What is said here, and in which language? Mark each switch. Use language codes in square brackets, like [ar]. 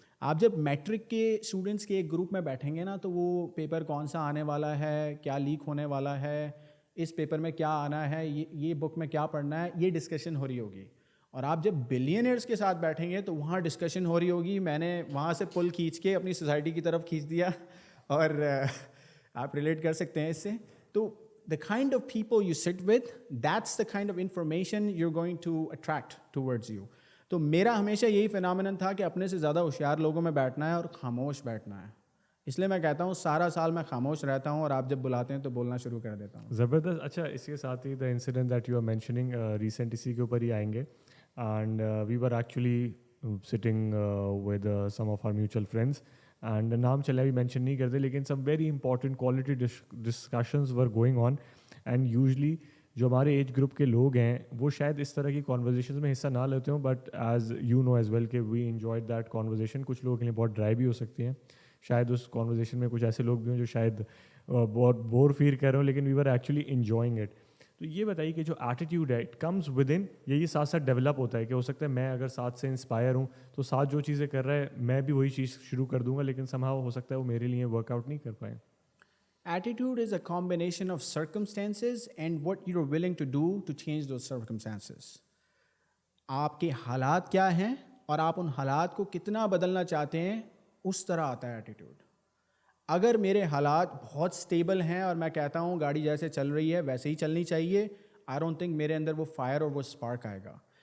[hi] आप जब मैट्रिक के स्टूडेंट्स के एक ग्रुप में बैठेंगे ना, तो वो पेपर कौन सा आने वाला है, क्या लीक होने वाला है, इस पेपर में क्या आना है, ये बुक में क्या पढ़ना है, ये डिस्कशन हो रही होगी. और आप जब बिलियनर्स के साथ बैठेंगे तो वहाँ डिस्कशन हो रही होगी. मैंने वहाँ से पुल खींच के अपनी सोसाइटी की तरफ खींच दिया, और आप रिलेट कर सकते हैं इससे. [en] तो the kind of people you sit with, that's the kind of information you're going to attract towards you. [hi] तो मेरा हमेशा यही फिनोमेनन था कि अपने से ज़्यादा होशियार लोगों में बैठना है और खामोश बैठना है. इसलिए मैं कहता हूँ सारा साल मैं खामोश रहता हूँ और आप जब बुलाते हैं तो बोलना शुरू कर देता हूँ. ज़बरदस्त. अच्छा, इसके साथ ही [en] the incident that you are mentioning recent [hi] इसी के ऊपर ही आएंगे. [en] and we were actually sitting with some of our mutual friends, and [hi] नाम चले अभी मेंशन नहीं करते, लेकिन [en] Some very important quality discussions were going on. [hi] And usually जो हमारे एज ग्रुप के लोग हैं वो शायद इस तरह की कॉन्वर्जेशन में हिस्सा ना लेते हों, [en] but as you know as well [hi] कि [en] We enjoyed that conversation. [hi] कुछ लोगों के लिए बहुत ड्राई भी हो सकती हैं. शायद उस कॉन्वर्जेशन में कुछ ऐसे लोग भी हों जो शायद बहुत बोर फील कर रहे हो, लेकिन [en] We were actually enjoying it. [hi] तो ये बताइए कि जो एटीट्यूड है [en] it comes with in, [hi] ये साथ साथ डेवलप होता है कि हो सकता है मैं अगर साथ से इंस्पायर हूँ तो साथ जो चीज़ें कर रहा है मैं भी वही चीज़ शुरू कर दूंगा, लेकिन समहाउ हो सकता है वो मेरे लिए वर्कआउट नहीं कर पाए. [en] Attitude is a combination of circumstances and what you're willing to do to change those circumstances. [hi] आपके हालात क्या हैं और आप उन हालात को कितना बदलना चाहते हैं, उस तरह आता है एटीट्यूड. अगर मेरे हालात बहुत स्टेबल हैं और मैं कहता हूँ गाड़ी जैसे चल रही है वैसे ही चलनी चाहिए, [en] I don't think [hi] मेरे अंदर वो फायर और वो स्पार्क आएगा.